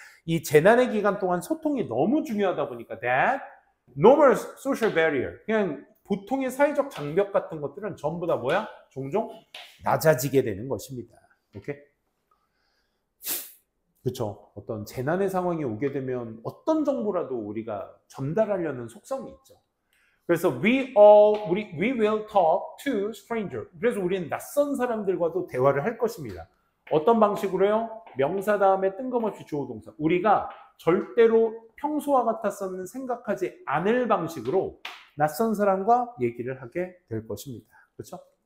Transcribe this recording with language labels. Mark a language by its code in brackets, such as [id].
[ko] 이 재난의 기간 동안 소통이 너무 중요하다 보니까 [en] that normal social barrier, [ko] 그냥 보통의 사회적 장벽 같은 것들은 전부 다 뭐야? 종종 낮아지게 되는 것입니다. 오케이? 그렇죠. 어떤 재난의 상황이 오게 되면 어떤 정보라도 우리가 전달하려는 속성이 있죠. 그래서 [en] we will talk to stranger. [ko] 그래서 우리는 낯선 사람들과도 대화를 할 것입니다. 어떤 방식으로요? 명사 다음에 뜬금없이 주어 동사. 우리가 절대로 평소와 같았었는 생각하지 않을 방식으로 낯선 사람과 얘기를 하게 될 것입니다. 그렇죠?